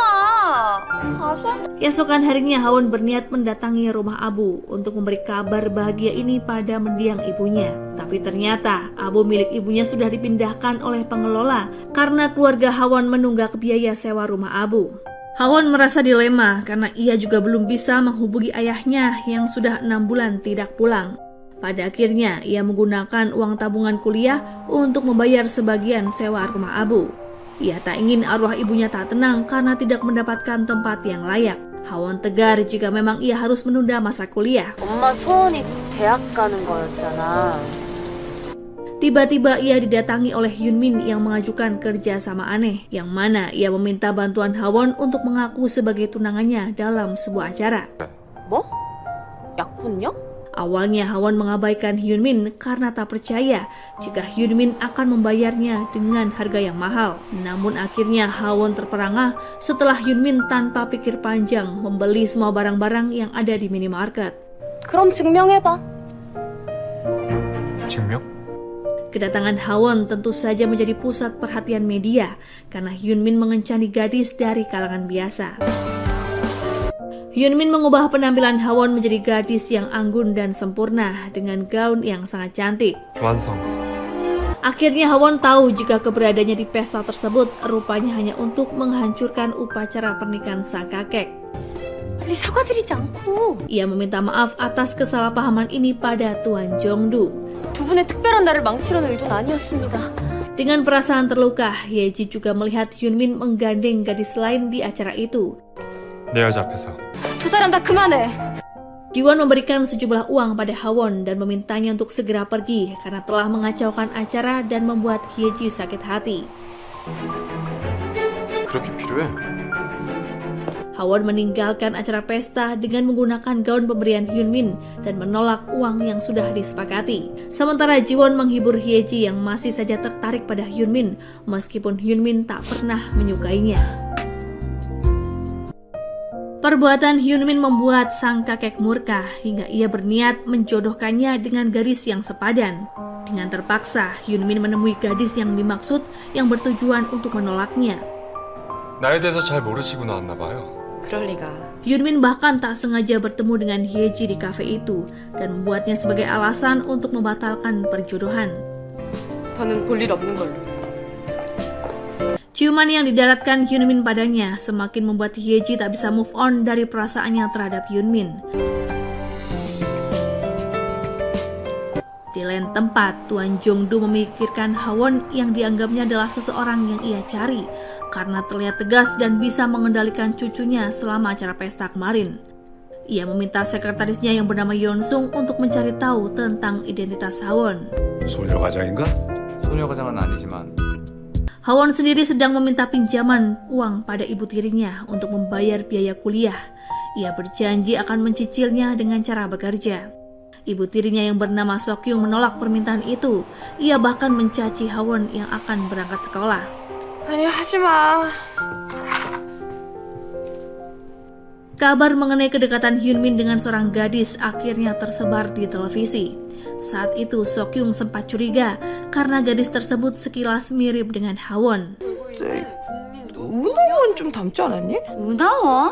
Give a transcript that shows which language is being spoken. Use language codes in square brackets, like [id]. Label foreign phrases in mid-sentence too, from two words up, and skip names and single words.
[id] Keesokan harinya Hawon berniat mendatangi rumah Abu untuk memberi kabar bahagia ini pada mendiang ibunya. Tapi ternyata Abu milik ibunya sudah dipindahkan oleh pengelola karena keluarga Hawon menunggak biaya sewa rumah Abu. Hawon merasa dilema karena ia juga belum bisa menghubungi ayahnya yang sudah 6 bulan tidak pulang. Pada akhirnya ia menggunakan uang tabungan kuliah untuk membayar sebagian sewa rumah Abu. Ia tak ingin arwah ibunya tak tenang karena tidak mendapatkan tempat yang layak. Hawon tegar jika memang ia harus menunda masa kuliah. [ko] 엄마 소원이 대학 가는 거였잖아. [id] Tiba-tiba ia didatangi oleh Hyunmin yang mengajukan kerja sama aneh, yang mana ia meminta bantuan Hawon untuk mengaku sebagai tunangannya dalam sebuah acara. [ko] 뭐? 약혼녀? [id] Awalnya Hawon mengabaikan Hyunmin karena tak percaya jika Hyunmin akan membayarnya dengan harga yang mahal. Namun akhirnya Hawon terperangah setelah Hyunmin tanpa pikir panjang membeli semua barang-barang yang ada di minimarket. [ko] 그럼 증명해봐. 증명? [id] Kedatangan Hawon tentu saja menjadi pusat perhatian media karena Hyunmin mengencani gadis dari kalangan biasa. Hyunmin mengubah penampilan Hawon menjadi gadis yang anggun dan sempurna dengan gaun yang sangat cantik. [ko] 완성. [id] Akhirnya Hawon tahu jika keberadaannya di pesta tersebut rupanya hanya untuk menghancurkan upacara pernikahan sang kakek. [ko] 빨리 사과드리지 않고. [id] Ia meminta maaf atas kesalahpahaman ini pada Tuan Jongdu. [ko] 두 분의 특별한 날을 망치려는 의도는 아니었습니다. [id] Dengan perasaan terluka, Yeji juga melihat Hyunmin menggandeng gadis lain di acara itu. [ko] 내 여자 앞에서. 두 사람 다 그만해. [id] Jiwon memberikan sejumlah uang pada Hawon dan memintanya untuk segera pergi karena telah mengacaukan acara dan membuat Yeji sakit hati. [ko] 그렇게 필요해? [id] Hawon meninggalkan acara pesta dengan menggunakan gaun pemberian Hyunmin dan menolak uang yang sudah disepakati. Sementara Jiwon menghibur Hyeji yang masih saja tertarik pada Hyunmin meskipun Hyunmin tak pernah menyukainya. Perbuatan Hyunmin membuat sang kakek murka hingga ia berniat menjodohkannya dengan gadis yang sepadan. Dengan terpaksa, Hyunmin menemui gadis yang dimaksud yang bertujuan untuk menolaknya. [ko] 나에 대해서 잘 모르시고 나왔나 봐요. 그럴 리가. [id] Hyunmin bahkan tak sengaja bertemu dengan Hyeji di kafe itu dan membuatnya sebagai alasan untuk membatalkan perjodohan. [ko] 더는 볼 일 없는 걸로. [id] Ciuman yang didaratkan Hyunmin padanya semakin membuat Hyeji tak bisa [en] move on [id] dari perasaannya terhadap Hyunmin. Di lain tempat, Tuan Jongdu memikirkan Hawon yang dianggapnya adalah seseorang yang ia cari karena terlihat tegas dan bisa mengendalikan cucunya selama acara pesta kemarin. Ia meminta sekretarisnya yang bernama Yeonsung untuk mencari tahu tentang identitas Hawon. [ko] 소녀가장인가? 소녀가장은 아니지만 [id] Hawon sendiri sedang meminta pinjaman uang pada ibu tirinya untuk membayar biaya kuliah. Ia berjanji akan mencicilnya dengan cara bekerja. Ibu tirinya yang bernama Sokyung menolak permintaan itu. Ia bahkan mencaci Hawon yang akan berangkat sekolah. [ko] 아니 하지마. [id] Kabar mengenai kedekatan Hyunmin dengan seorang gadis akhirnya tersebar di televisi. Saat itu Sokyung sempat curiga karena gadis tersebut sekilas mirip dengan Hawon. [ko] 은하원 좀 닮지 않았니? 은하원?